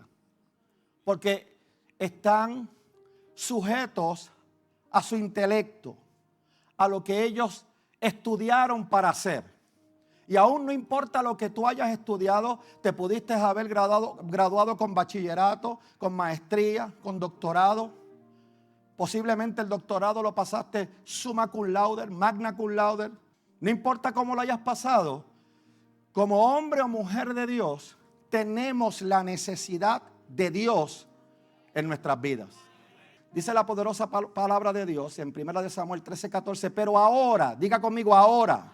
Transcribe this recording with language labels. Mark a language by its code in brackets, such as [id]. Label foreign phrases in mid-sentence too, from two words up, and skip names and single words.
[es] Porque están sujetos a su intelecto, a lo que ellos estudiaron para hacer. Y aún no importa lo que tú hayas estudiado, te pudiste haber graduado con bachillerato, con maestría, con doctorado. Posiblemente el doctorado lo pasaste [la] summa cum laude, magna cum laude. [es] No importa cómo lo hayas pasado, como hombre o mujer de Dios, tenemos la necesidad de Dios en nuestras vidas. Dice la poderosa palabra de Dios en 1 Samuel 13:14, pero ahora, diga conmigo ahora.